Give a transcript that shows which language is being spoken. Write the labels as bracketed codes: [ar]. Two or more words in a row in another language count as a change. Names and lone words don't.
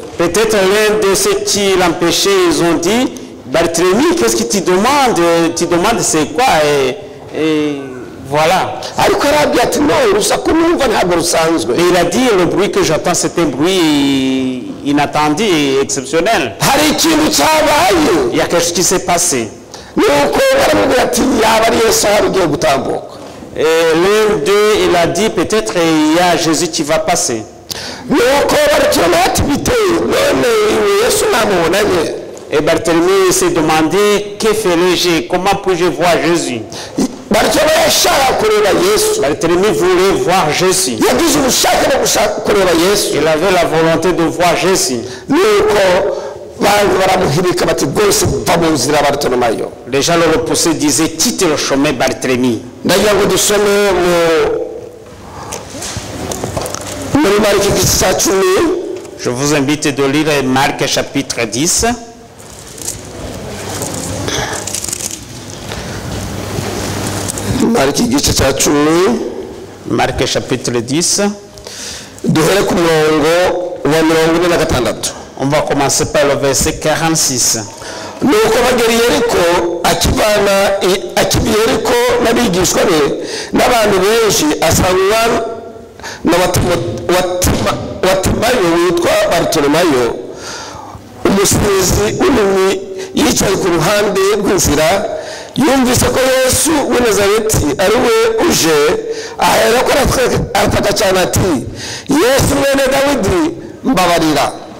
[fr] Peut-être l'un de ceux qui l'empêchaient, ils ont dit, Barthélemy, qu'est-ce que tu demandes? Tu demandes c'est quoi? Et voilà. [rw] Ariko arabwira ati no urusaku numva ntabwo rusanzwe. [fr] Et il a dit, le bruit que j'entends, c'est un bruit inattendu et exceptionnel. [rw] Hari ikintu cyabaye. [fr] Il y a quelque chose qui s'est passé. [rw] Nuko baramubwira ati yaba ari Yesu wari ugiye gutambuka. [fr] Et l'un d'eux, il a dit, peut-être il y a Jésus qui va passer. [rw] Nuko Bartolomayo ati biteye none Yesu namubonanye. [fr] Et Barthélemy s'est demandé, que ferais-je? Comment puis-je voir Jésus? [rw] Bartolomayo yashaka kureba Yesu. [fr] Barthélemy voulait voir Jésus. [rw] Yagize ubushake bwo gushaka kureba Yesu. [fr] Il avait la volonté de voir Jésus. [rw] Nuko baramuhirika bati rwose va mu nzira Bartolomayo. [fr] Les gens le repoussaient, disaient, quitte le chemin Barthélemy. [rw] Ndagira ngo dusome muri Mariko igice cya 10. [fr] Je vous invite de lire Marc chapitre 10. [rw] Mariko igice cya 10. [fr] Marc chapitre 10. [rw] Duhere ku murongo wa 46. [fr] On va commencer par le verset 46. [rw] Nuko bagera Yeriko akiva Yeriko n'abigishwa be n'abantu benshi asanga na Watimayo witwa Bartolomayo umusizi w'impumyi yicaye ku ruhande rw'inzira yumvise ko Yesu w'i Nazareti ari we uje ahera ko arataka cyane ati Yesu mwene Dawidi mbabarira.